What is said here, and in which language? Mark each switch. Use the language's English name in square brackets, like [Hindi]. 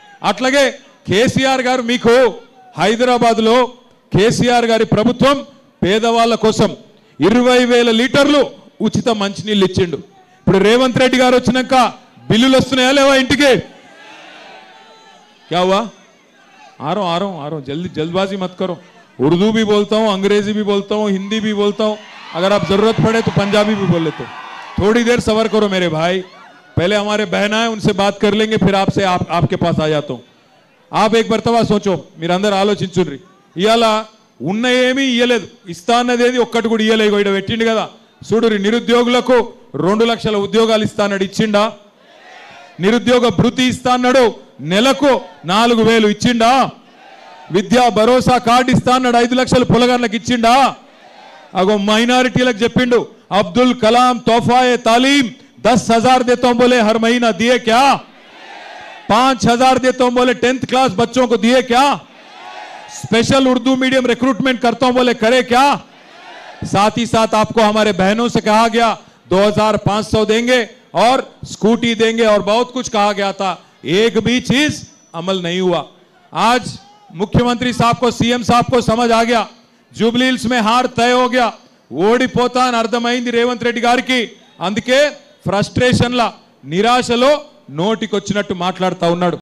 [Telugu] అట్లాగే కేసీఆర్ గారు మీకు హైదరాబాద్లో కేసీఆర్ గారి ప్రభుత్వం పేదవాళ్ళ కోసం 20,000 లీటర్లు ఉచిత మంచినీళ్ళు ఇచ్చిండు. ఇప్పుడు రేవంత్ రెడ్డి గారు వచ్చినాక బిల్లులు వస్తున్నాయా లేవా ఇంటికి? [Hindi] क्या हुआ? आ रहा हूं जल्दबाजी मत करो. उर्दू भी बोलता हूं, अंग्रेजी भी बोलता हूं, हिंदी भी बोलता हूं. अगर आप जरूरत पड़े तो पंजाबी भी बोल लेते हो. थोड़ी देर सबर करो मेरे भाई. पहले हमारे बहना है उनसे बात कर लेंगे, फिर आपके पास आ जाता हूं. आप एक मरतबा सोचो, [Telugu] మీరందరూ ఆలోచించుర్రి. ఇయాల ఉన్న ఏమీ ఇయ్యలేదు, ఇస్తా అన్నదేది ఒక్కటి కూడా ఇయ్యలేదు. ఇక్కడ పెట్టిండు కదా చూడురి, నిరుద్యోగులకు 2 లక్షల ఉద్యోగాలు ఇస్తానడు ఇచ్చిండా? నిరుద్యోగ భృతి ఇస్తానడు నెలకు 4000 ఇచ్చిండా? విద్యా భరోసా కార్డు ఇస్తానడు 5 లక్షలు పొలగాళ్ళకి ఇచ్చిండా? अगो माइनॉरिटीలకు చెప్పిండు [Hindi] अब्दुल कलाम तोहफा तालीम 10,000 देता हूं बोले हर महीना, दिए क्या? 5,000 देता हूं बोले 10th क्लास बच्चों को, दिए क्या? स्पेशल उर्दू मीडियम रिक्रूटमेंट करता हूं बोले, करे क्या? साथ ही साथ आपको हमारे बहनों से कहा गया 2,500 देंगे और स्कूटी देंगे और बहुत कुछ कहा गया था, एक भी चीज अमल नहीं हुआ। आज मुख्यमंत्री साहब को, सीएम साहब को समझ आ गया, जुबली हिल्स में हार तय हो गया, [Telugu] ఓడిపోతా అని అర్థమైంది రేవంత్ రెడ్డి గారికి। అందుకే ఫ్రస్ట్రేషన్ల నిరాశలో నోటికొచ్చినట్టు మాట్లాడుతూ ఉన్నాడు।